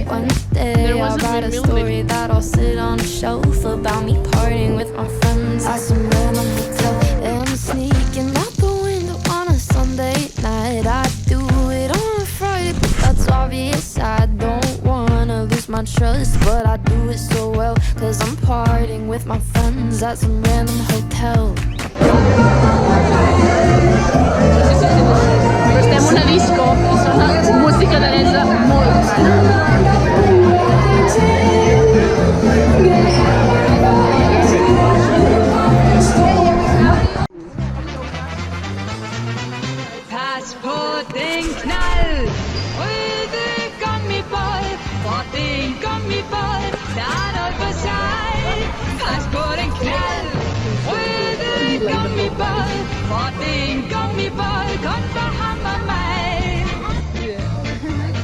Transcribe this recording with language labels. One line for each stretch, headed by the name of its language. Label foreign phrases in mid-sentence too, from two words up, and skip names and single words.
English: One day I'll write a story that I'll sit on a shelf about me partying with my friends at some random hotel. And I'm sneaking out the window on a Sunday night. I do it on a Friday, but that's obvious. I don't wanna lose my trust, but I do it so well. Cause I'm partying with my friends at some random hotel.
Catalan: Estem a una disco i sona música danesa molt.
Danish: Pas på den knald, røde gummibåd, for den gummibåd, der er noget for sig. Pas på den knald, røde gummibåd, for den gummibåd, kun for ham og mig.